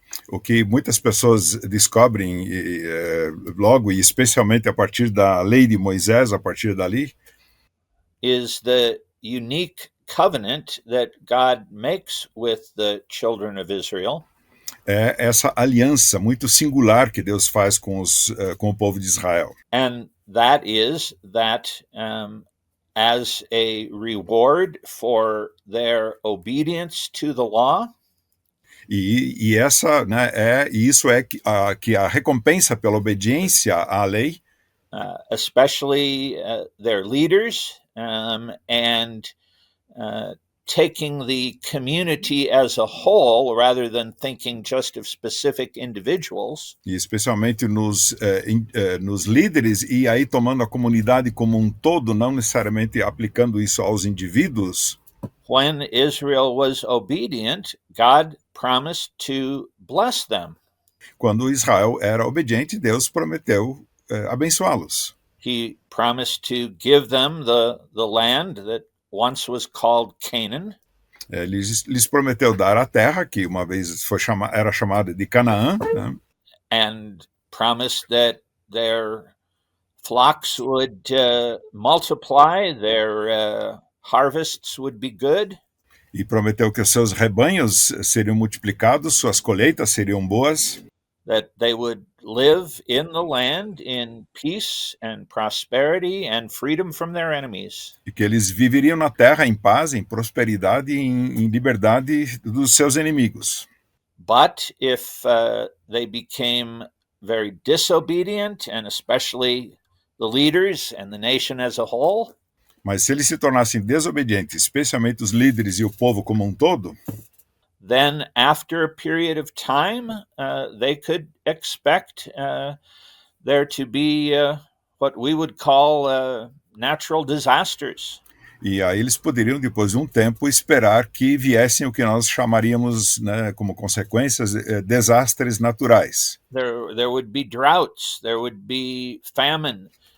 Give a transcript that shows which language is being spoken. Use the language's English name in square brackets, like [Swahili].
[Portuguese] O que muitas pessoas descobrem logo, e especialmente a partir da lei de Moisés, a partir dali, [English] is the unique covenant that God makes with the children of Israel. [Portuguese] É essa aliança muito singular que Deus faz com o povo de Israel. [English] And that is that as a reward for their obedience to the law, [Portuguese] E essa, né, isso é que a recompensa pela obediência à lei, [English] especially their leaders, and taking the community as a whole rather than thinking just of specific individuals, [Portuguese] e especialmente nos líderes, e aí tomando a comunidade como um todo, não necessariamente aplicando isso aos indivíduos. [English] when Israel was obedient, God promised to bless them. [Portuguese] Quando Israel era obediente, Deus prometeu abençoá-los. [English] He promised to give them the land that once was called Canaan. [Portuguese] Lhes prometeu dar a terra, que uma vez era chamada de Canaã, né? [English] And promised that their flocks would multiply, their harvests would be good. [Portuguese] E prometeu que os seus rebanhos seriam multiplicados, suas colheitas seriam boas. [English] That they would live in the land in peace and prosperity and freedom from their enemies. [Portuguese] E que eles viveriam na terra em paz, em prosperidade e em liberdade dos seus inimigos. [English] But if they became very disobedient, and especially the leaders and the nation as a whole, [Portuguese] mas se eles se tornassem desobedientes, especialmente os líderes e o povo como um todo, [English] then after a period of time, they could expect there to be what we would call natural disasters. [Portuguese] E aí eles poderiam, depois de um tempo, esperar que viessem o que nós chamaríamos, né, como consequências, desastres naturais. [English] There would be droughts, there would be famine.